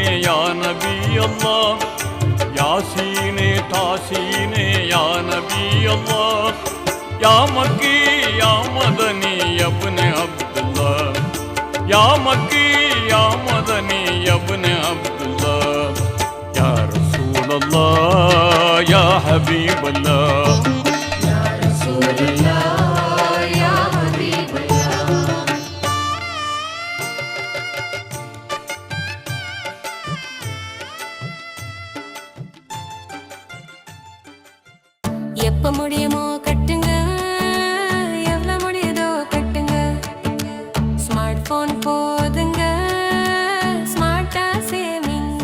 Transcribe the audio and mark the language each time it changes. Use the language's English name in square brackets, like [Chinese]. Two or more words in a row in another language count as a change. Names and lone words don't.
[Arabic] يا نبي الله يس طس يا نبي الله يا مكي يا مدني ابن عبد الله يا مكي يا مدني ابن عبد الله يا رسول الله يا حبيب الله يا رسول الله يا حبيب الله. [Tamil] எப்ப முடியுமோ கட்டுங்க, எவ்வளவு முடியுதோ கட்டுங்க. [English] smart phone [Tamil] போதுங்க, ஸ்மார்ட்டா சேவிங்க.